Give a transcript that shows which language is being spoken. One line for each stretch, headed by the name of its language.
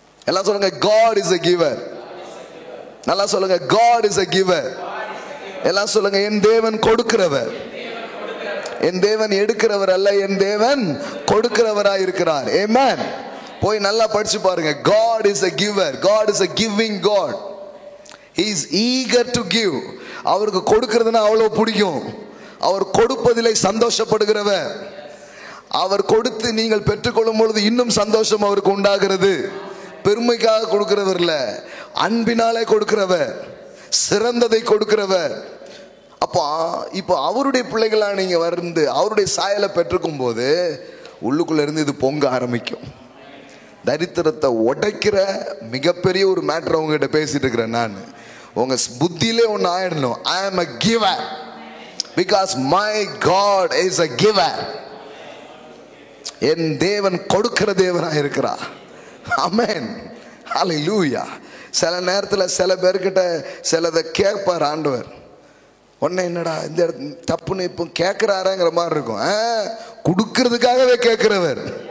Tamil: எல்லாம் சொல்லுங்க,
English: God is a giver.
Tamil: நல்லா சொல்லுங்க,
English: God is a giver.
Tamil: எல்லாம் சொல்லுங்க, என் தேவன் கொடுக்கிறவர். என் தேவன் எடுக்கிறவர் அல்ல, என் தேவன் கொடுக்கிறவராய் இருக்கிறார்.
English: Amen.
Tamil: போய் நல்லா படிச்சு பாருங்க.
English: God is a giver. God is a giving God. He is eager to give.
Tamil: அவருக்கு கொடுக்கிறதுனா அவ்வளவு பிடிக்கும். அவர் கொடுப்பதிலே சந்தோஷப்படுகிறவர். அவர் கொடுத்து நீங்கள் பெற்றுக்கொள்ளும் பொழுது இன்னும் சந்தோஷம் அவருக்கு உண்டாகிறது. பெருமைக்காக கொடுக்கிறவர் இல்ல, அன்பினாலே கொடுக்கிறவர், சிறந்ததை கொடுக்கிறவர். அப்போ இப்போ அவருடைய பிள்ளைகளாக நீங்க வந்து அவருடைய சாயலை பெற்றுக்கும் போது உள்ளுக்குள்ள இருந்து இது பொங்க ஆரம்பிக்கும். தரித்திரத்தை உடைக்கிற மிகப்பெரிய ஒரு மேட்டர் உங்ககிட்ட பேசிட்டு இருக்கிறேன் நான். உங்க புத்தியிலே ஒன்று ஆயிடணும்.
English: I am a giver because my God is a giver.
Tamil: என் தேவன் கொடுக்கிற தேவனாக இருக்கிறார். ஆமென், ஹல்லேலூயா. சில நேரத்தில் சில பேர்கிட்ட சிலதை கேட்பார் ஆண்டவர். உடனே என்னடா இந்த தப்புன்னு இப்போ கேட்குறாருங்கிற மாதிரி இருக்கும். கொடுக்கறதுக்காகவே கேட்கிறவர்.